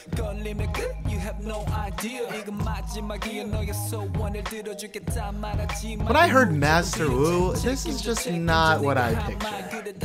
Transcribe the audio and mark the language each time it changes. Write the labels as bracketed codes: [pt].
[ko] 걸리면 끝, [en] you have no idea. [ko] 이건 마지막이야, 너의 소원을 들어줄게 다 말하지 마. [en] When I heard Masta Wu, this is just not what I pictured.